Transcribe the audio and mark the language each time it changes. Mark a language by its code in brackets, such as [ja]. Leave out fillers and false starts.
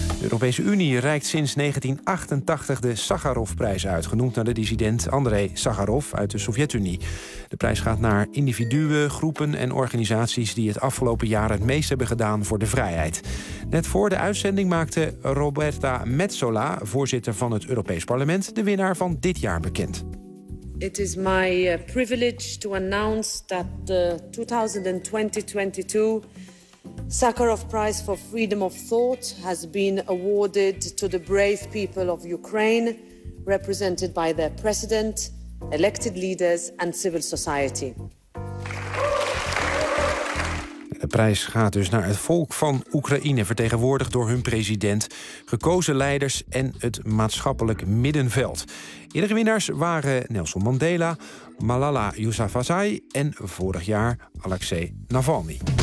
[nl] De Europese Unie reikt sinds 1988 de Sacharovprijs uit, genoemd naar de dissident Andrei Sacharov uit de Sovjet-Unie. De prijs gaat naar individuen, groepen en organisaties die het afgelopen jaar het meest hebben gedaan voor de vrijheid. Net voor de uitzending maakte Roberta Metsola, voorzitter van het Europees Parlement, de winnaar van dit jaar bekend. [en] It is my privilege to announce that the 2022 Sakharov Prize for Freedom of Thought has been awarded to the brave people of Ukraine, represented by their president, elected leaders and civil society. [nl] De prijs gaat dus naar het volk van Oekraïne, vertegenwoordigd door hun president, gekozen leiders en het maatschappelijk middenveld. Eerdere winnaars waren Nelson Mandela, Malala Yousafzai en vorig jaar Alexei Navalny.